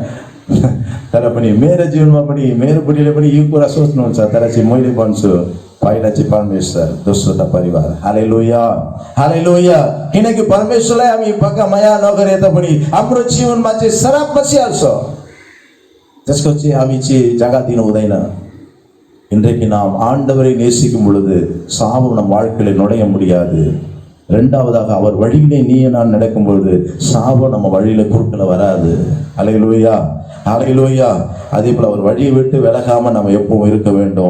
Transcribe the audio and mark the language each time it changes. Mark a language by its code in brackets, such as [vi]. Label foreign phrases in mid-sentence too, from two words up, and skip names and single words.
[ne] तर पनि मेरो जीवनमा पनि मेरो बुढीले पनि यो कुरा सोच्नुहुन्छ, तर चाहिँ मैले भन्छु पहिला चाहिँ परमेश्वर, दोस्रो त परिवार। हालेलुया, हालेलुया। किनकि परमेश्वरलाई हामी पक्का माया नगरे तापनि हाम्रो जीवनमा चाहिँ श्राप बसिहाल्छ, त्यसको चाहिँ हामी चाहिँ जग्गा दिनु हुँदैन। [ta] இன்றைக்கு நாம் ஆண்டவரை நேசிக்கும் பொழுது சாபம் நம் வாழ்க்கையில நுழைய முடியாது. இரண்டாவதாக அவர் வழியிலே நீயே நான் நடக்கும் பொழுது சாபம் நம்ம வழியில குறுக்கல வராது. ஹல்லேலூயா, ஹல்லேலூயா. அதே போல அவர் வழியை விட்டு விலகாம நம்ம எப்பவும் இருக்க வேண்டும்.